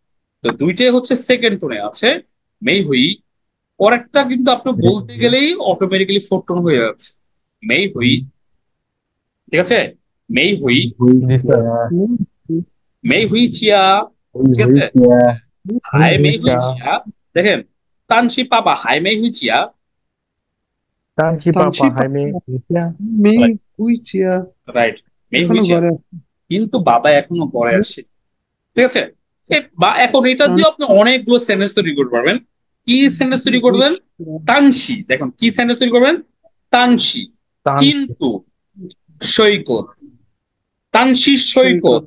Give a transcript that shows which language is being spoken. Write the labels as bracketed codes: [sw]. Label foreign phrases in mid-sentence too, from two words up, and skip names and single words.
[bn] তো দুইটাই হচ্ছে [en] second tone [bn] আছে, [zh] 没回, [bn] পরেরটা কিন্তু আপনি বলতে গেলেই অটোমেটিক্যালি [en] four tone [bn] হয়ে যাচ্ছে। [zh] 没回, [bn] ঠিক আছে, [zh] 没回, [bn] জি স্যার। [zh] 没回家, [bn] ঠিক আছে, [zh] 还没回家. দেখেন, 单亲爸爸还没回家. 单亲爸爸还没回家。没回家 রাইট, 没回 [bn] এখনো [zh] চিয়া, [bn] ঘরে কিন্তু বাবা এখনো পরে আসে, ঠিক আছে। বা এখন এটা দিয়ে আপনি অনেকগুলো সেন্টেন্স তৈরি করতে পারবেন। কি সেন্টেন্স তৈরি করবেন? তানসি, দেখুন কি সেন্টেন্স তৈরি করবেন? [zh] তানসি 单 [bn] কিন্তু সৈকত, তানসি সৈকত,